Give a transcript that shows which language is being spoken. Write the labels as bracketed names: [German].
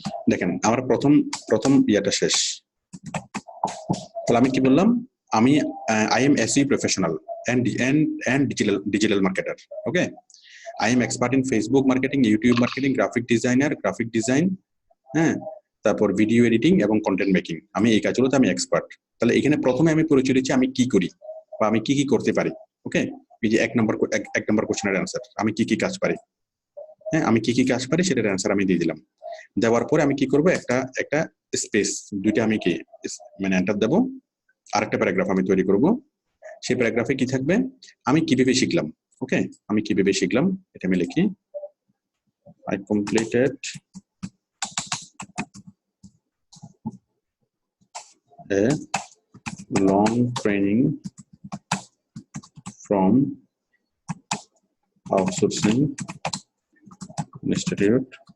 [Bangla] দেখেন আমার প্রথম ইয়াটা শেষ। তাহলে আমি কি বললাম, আমি [English] I am SEO professional and digital marketer. Okay, I am expert in Facebook marketing, YouTube marketing, graphic design, [Bangla] হ্যাঁ, তারপর ভিডিও এডিটিং এবং কন্টেন্ট মেকিং। আমি এই কাজগুলোতে আমি এক্সপার্ট। তাহলে এখানে প্রথমে আমি পরিচয় দিচ্ছি আমি কি করি বা আমি কি করতে পারি। ওকে, এই যে এক নম্বর কোশ্চেনের অ্যান্সার, আমি কি কাজ পারি, হ্যাঁ, আমি কি কাজ পারি সেটার অ্যান্সার আমি দিয়ে দিলাম। দেওয়ার পরে আমি কি করব, একটা স্পেস দুইটা আমি কি মানে এন্টার দেবো, আরেকটা প্যারাগ্রাফ আমি তৈরি করব। সেই প্যারাগ্রাফে কি থাকবে, আমি কিভাবে শিখলাম। ওকে, আমি কিভাবে শিখলাম এটা আমি লিখি, [English] I completed a long training from Outsourcing Institute.